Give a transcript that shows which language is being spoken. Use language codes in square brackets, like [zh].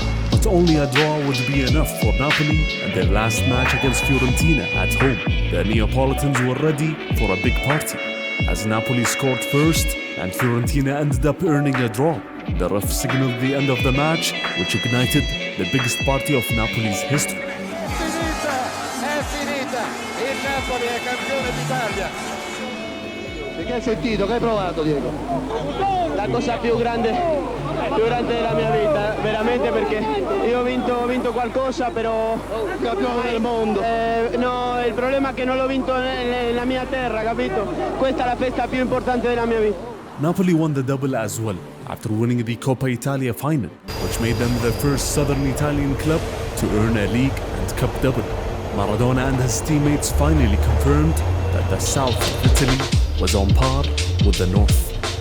[en] But only a draw would be enough for Napoli in their last match against Fiorentina at home. The Neapolitans were ready for a big party, as Napoli scored first and Fiorentina ended up earning a draw. The ref signaled the end of the match, which ignited the biggest party of Napoli's history. [it] È finita, il Napoli è campione d'Italia. Che hai sentito? Che hai provato, Diego? La cosa più grande della mia vita, veramente, perché io ho vinto qualcosa, però Campione del mondo. no, il problema è che non l'ho vinto nella mia terra, capito? Questa è la festa più importante della mia vita. [en] Napoli won the double as well, after winning the Coppa Italia final, which made them the first southern Italian club to earn a league and cup double. Maradona and his teammates finally confirmed that the south of Italy was on par with the north.